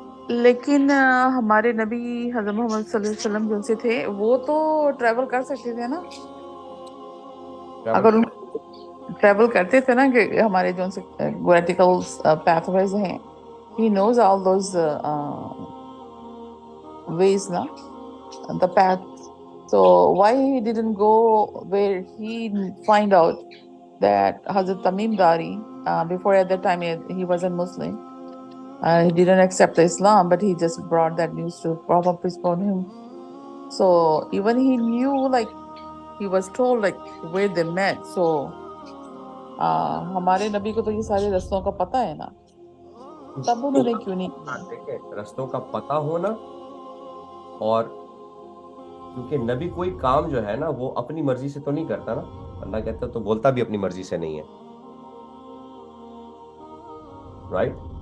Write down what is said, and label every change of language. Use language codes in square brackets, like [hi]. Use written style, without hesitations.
[hi] लेकिन हमारे नबी हज़रत मोहम्मद सल्लल्लाहु अलैहि वसल्लम जो से थे वो तो ट्रैवल कर सकते थे ना, अगर उन ट्रैवल करते थे ना, कि हमारे जो से वर्टिकल पैथवेज हैं, [en] He knows all those ways na, the path. So why he didn't go where he find out that Hazrat Tamim Dari, before at that time he wasn't Muslim, he didn't accept Islam, but he just brought that news to Prophet peace upon him. So even he knew, like he was told like where they met. [hi] So हमारे नबी को तो ये सारे रास्तों का पता है ना, तब उन्होंने क्यों नहीं किया? देखिए, रास्तों का पता होना, और क्योंकि नबी कोई काम जो है ना वो अपनी मर्जी से तो नहीं करता ना, अल्लाह कहता तो बोलता भी अपनी मर्जी से नहीं है, राइट?